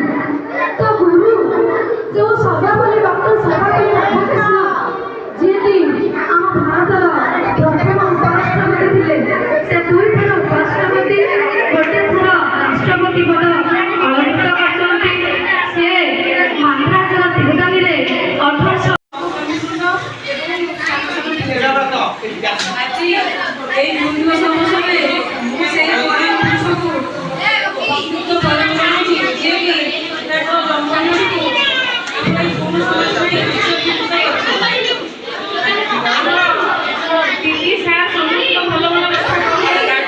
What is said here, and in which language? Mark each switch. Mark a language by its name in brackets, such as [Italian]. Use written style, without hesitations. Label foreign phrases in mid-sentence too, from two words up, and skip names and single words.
[Odia] ତ ଗୁରୁ ଯେଉଁ ସଦାପଲ୍ଲୀ ଡକ୍ଟର ସଦାପଲ୍ଲୀ ରାଧାକୃଷ୍ଣ ଯିଏକି ଆମ ଭାରତର ପ୍ରଥମ ଉପରାଷ୍ଟ୍ରପତି ଥିଲେ, ସେ 2 ଥର ଉପରାଷ୍ଟ୍ରପତି, 1 ଥର ରାଷ୍ଟ୍ରପତି ପଦ ଅଳଙ୍କୃତ କରିଛନ୍ତି। ସେ ମାନ୍ଦ୍ରାଜର ତିରୁତାନିରେ 1800 ଆଜି ଏଇ ଗୁରୁ ଦିବସ ଅବସରେ ମୁଁ ସେଇ ମହାନ ପୁରୁଷକୁ ଭକ୍ତିଗତ ପ୍ରଦାନ କରୁଛି ଯିଏକି ତାଙ୍କ ଜନ୍ମଦିନକୁ ଆମେ ଗୁରୁ ସମାଜ ପାଇଁ ଉତ୍ସର୍ଗୀକୃତ କରୁଛୁ। ଆମର ଦିଦି ସାର୍ ସମସ୍ତ ଭଲ ଭଲ କଥା କହିଲେ।